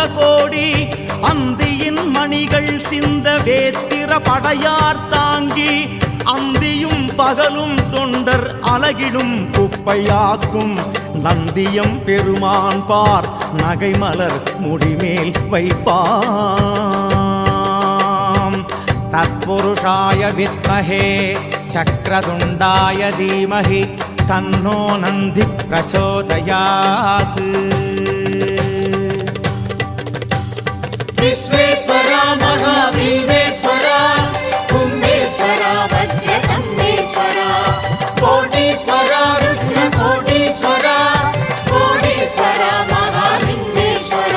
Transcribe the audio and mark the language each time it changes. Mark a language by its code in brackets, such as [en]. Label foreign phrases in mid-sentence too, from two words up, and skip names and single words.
[ta] கோடி அந்தியின் மணிகள் சிந்த வேத்திர படையார் தாங்கி அந்தியும் பகலும் தொண்டர் அலகிடும் குப்பையாக்கும் நந்தியம் பெருமான் பார் நகைமலர் முடிமேல் வைப்பாம் [sa] तत्पुरुषाय विद्महे चक्रतुण्डाय धीमहि तन्नो नन्दि प्रचोदयात् विश्वेश्वरा महाभीमेश्वरा कुम्भेश्वरा वज्रकम्बेश्वरा कोटीश्वरा रुद्रकोटीश्वरा कोटीश्वरा महालिंगेश्वरा